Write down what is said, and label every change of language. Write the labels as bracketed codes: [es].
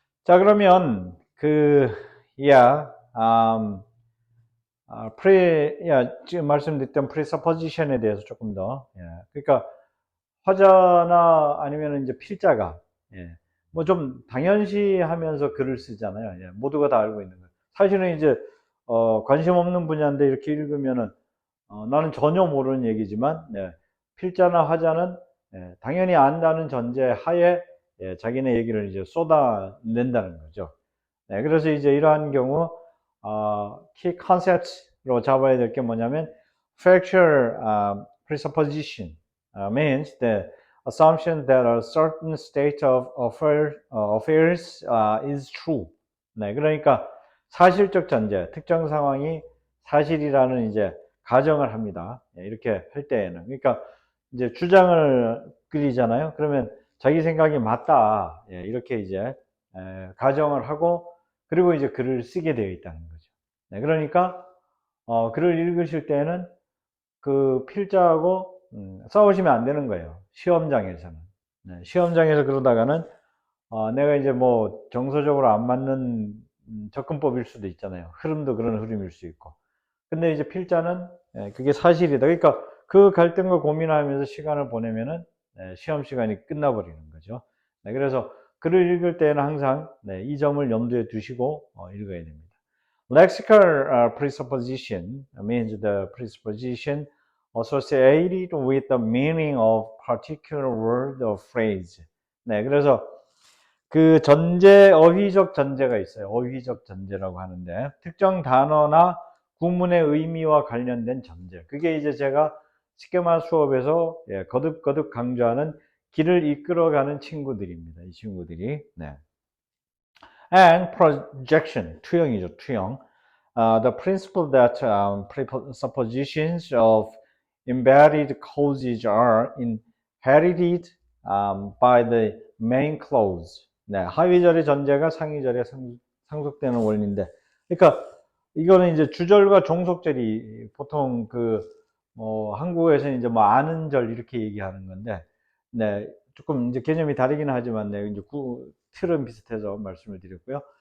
[ko] 자, 그러면 지금 말씀드렸던 presupposition에 대해서 조금 더, 그러니까 화자나 아니면 이제 필자가, 뭐 좀 당연시하면서 글을 쓰잖아요. 모두가 다 알고 있는 거예요. 사실은 이제 관심 없는 분야인데 이렇게 읽으면은 나는 전혀 모르는 얘기지만 필자나 화자는 당연히 안다는 전제 하에 자기네 얘기를 이제 쏟아낸다는 거죠. 그래서 이제 이러한 경우 key concepts로 잡아야 될 게 뭐냐면 [en] factual presupposition means the assumption that a certain state of affairs is true. [ko] 네, 그러니까 사실적 전제, 특정 상황이 사실이라는 이제 가정을 합니다. 이렇게 할 때에는. 그러니까 이제 주장을 그리잖아요. 그러면 자기 생각이 맞다. 이렇게 이제 가정을 하고 그리고 이제 글을 쓰게 되어 있다는 거죠. 네, 그러니까 글을 읽으실 때는 그 필자하고 싸우시면 안 되는 거예요. 시험장에서는. 네, 시험장에서 그러다가는 내가 이제 뭐 정서적으로 안 맞는 접근법일 수도 있잖아요. 흐름도 그런 흐름일 수 있고. 근데 이제 필자는 그게 사실이다. 그러니까 그 갈등과 고민하면서 시간을 보내면은 시험 시간이 끝나버리는 거죠. 네, 그래서 글을 읽을 때는 항상 이 점을 염두에 두시고 읽어야 됩니다. [en] Lexical presupposition means the presupposition associated with the meaning of particular word or phrase. [ko] 네, 그래서 그 전제, 어휘적 전제가 있어요. 어휘적 전제라고 하는데 특정 단어나 구문의 의미와 관련된 전제. 그게 이제 제가 스케마 수업에서 거듭거듭 강조하는 길을 이끌어가는 친구들입니다. 이 친구들이. 네. [en] And projection, [ko] 투영이죠, 투영. [en] The principle that presuppositions of embedded causes are inherited by the main clause. [ko] 네, 하위절의 전제가 상위절에 상속되는 원리인데, 그러니까 이거는 이제 주절과 종속절이 보통 한국에서는 이제 뭐 아는 절 이렇게 얘기하는 건데, 네, 조금 이제 개념이 다르긴 하지만, 네, 이제 틀은 비슷해서 말씀을 드렸고요.